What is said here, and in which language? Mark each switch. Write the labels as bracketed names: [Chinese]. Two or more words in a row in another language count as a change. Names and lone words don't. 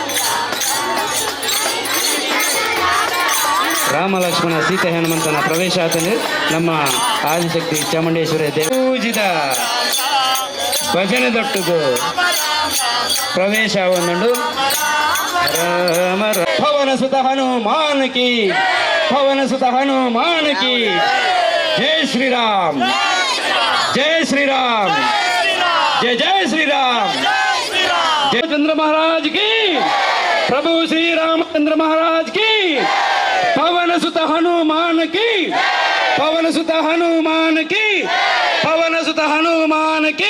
[Tulu] ರಾಮ ಲಕ್ಷ್ಮಣ ಸೀತಾ ಹನುಮಂತನ ಪ್ರವೇಶ ಆತನೇ ನಮ್ಮ ಆದಿಶಕ್ತಿ ಚಾಮುಂಡೇಶ್ವರಿ ಪೂಜಿತ ಭಜನೆ ದೊಟ್ಟದು ಪ್ರವೇಶ ಒಂದುಂಡು. [Hindi] राम पवन सुत हनुमान की, पवन सुत हनुमान की. जय श्री राम, जय श्री राम, जय जय श्री राम. जय चंद्र महाराज की, प्रभु श्री रामचंद्र महाराज की. पवन सुत हनुमान की, पवन सुत हनुमान की, पवन सुत हनुमान की.